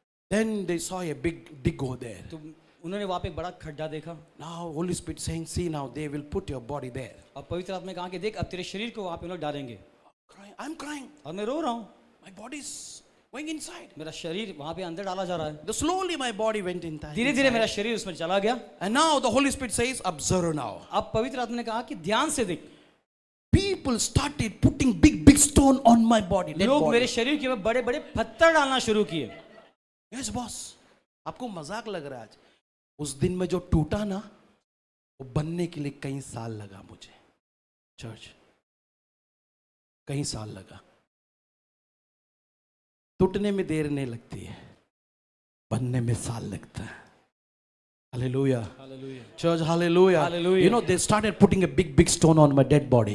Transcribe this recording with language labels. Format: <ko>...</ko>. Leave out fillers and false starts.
<en>Then they saw a big dig over there.</en> <hi>तो उन्होंने वहाँ पे एक बड़ा खड्डा देखा।</hi> <en>Now Holy Spirit saying, see now they will put your body there.</en> <hi>और पवित्र आत्मा ने कहा कि देख अब तेरे शरीर को वहाँ पे लोग डालेंगे।</hi> <en>I'm crying.</en> <hi>और मैं रो रहा हूँ।</hi> <en>My body is going inside.</en> <hi>मेरा शरीर वहाँ पे अंदर डाला जा रहा है।</hi> <en>Slowly my body went inside.</en> <hi>धीरे-धीरे मेरा शरीर उसमें चला गया।</hi> <en>And now the Holy Spirit says, observe now.</en> <hi>अब पवित्र आत्मा ने कहा कि ध्यान से देख।</hi> <en>People started putting big stone on my body.</en> <hi>लोग मेरे शरीर के ऊपर बड़े-बड़े पत्थर डालना शुरू किए।</hi> <en>Yes boss.</en> <hi>आपको मजाक लग रहा है आज? उस दिन में जो टूटा ना, वो बनने के लिए कई साल लगा मुझे। चर्च कई साल लगा। टूटने में देर नहीं लगती है, बनने में साल लगता है।</hi> <en>Hallelujah.</en> <hi>Hallelujah.</hi> <en>Church, hallelujah. Hallelujah. You know, they started putting a big stone on my dead body.</en>